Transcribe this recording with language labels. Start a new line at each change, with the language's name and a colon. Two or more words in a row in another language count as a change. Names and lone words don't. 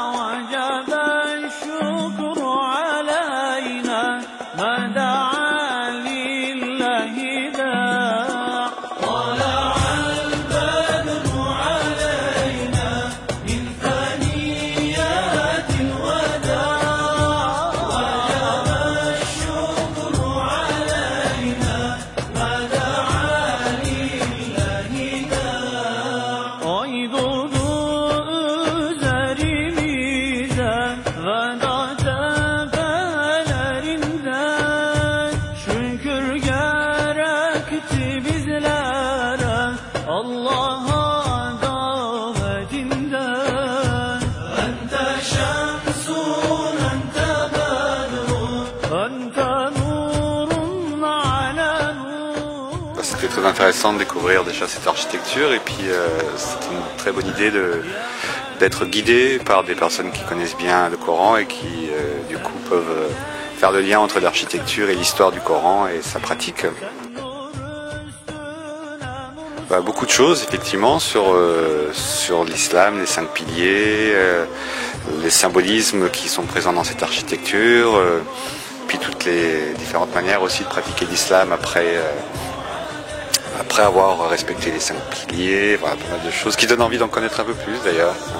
Arabic: وجب الشكر علينا ما دعا لله داع طلع البدر علينا من ثنيات الوداع وجب الشكر علينا ما دعا لله داع أيضا
Turkish: üzerimize veda tepelerinden şükür gerekti bizlere Allah'a davetinden
Arabic: أنت شمس أنت بدر أنت نور على نور.
French: C'était très intéressant de découvrir déjà cette architecture et puis c'était une très bonne idée d'être guidé par des personnes qui connaissent bien le Coran et qui du coup peuvent faire le lien entre l'architecture et l'histoire du Coran et sa pratique. Beaucoup de choses effectivement sur l'islam, les 5 piliers, les symbolismes qui sont présents dans cette architecture, puis toutes les différentes manières aussi de pratiquer l'islam après avoir respecté les 5 piliers, voilà, pas mal de choses qui donnent envie d'en connaître un peu plus d'ailleurs.